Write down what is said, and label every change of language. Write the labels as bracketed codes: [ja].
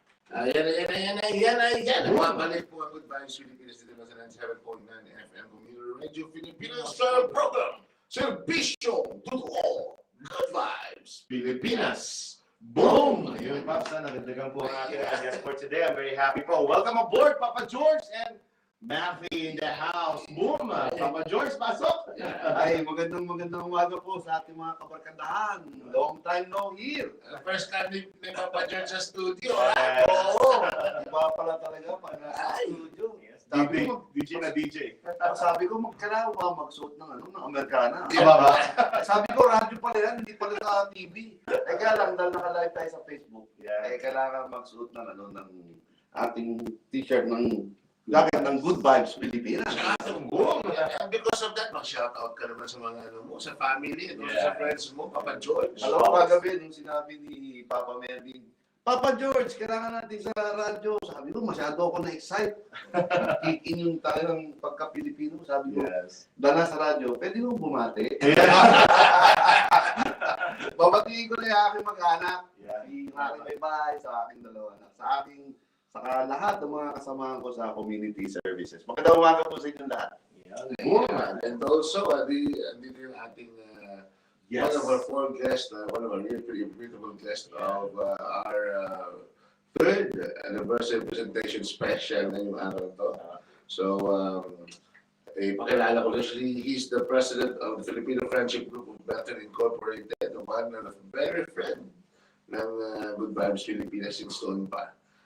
[tl] Ayan. Bumabalik po ang Good Vibes Filipinas dito sa 97.9 FM Community Radio Filipinas program. [en] Servisyo to all. Good Vibes Filipinas. Boom! [tl] Ayun, Pops, nagdagan po ang ating guest for today. [en] I'm very happy po. Welcome aboard, Papa George and MAFFIE in the house. [tl] Boom! Papa George, pasok! Ay, magandang umaga po sa ating mga kabarkadahan. [en] Long time no here. [tl] First time ni Papa George sa studio. Oo. Iba pala talaga pag nasa studio. DJ na DJ. Sabi ko, kailangan ba magsuot ng Amerikana? Diba ba? Sabi ko, radyo pala yan, hindi pala sa TV. Eh kaya lang, dahil naka-live tayo sa Facebook, eh kailangan magsuot ng ating t-shirt ng Good Vibes Pilipinas. [en] Because of that, [tl] mag-shoutout ka naman sa mga sa family, sa friends mo, Papa George. Alam mo, kagabi, nung sinabi ni Papa Melvin, Papa George, kailangan natin sa radyo. Sabi ko, masyado ako na-excite. Kick-in yung talagang pagka-Pilipino. Sabi ko, dala sa radyo, pwede mo bumati? Babatiin ko na yung aking mag-anak. Si aking baybay, sa aking dalawa anak. Saka lahat ng mga kasamahan ko sa community services. Magandang umaga po sa inyong lahat. [en] And also, andito yung ating one of our four guests, one of our really beautiful guests of our third anniversary presentation special [tl] ngayong araw to. [en] So, [tl] pakilala ko [en] he's the president of the Filipino Friendship Group of Melton Incorporated, one of the very friend ng Good Vibes Filipinas [tl] since noon pa.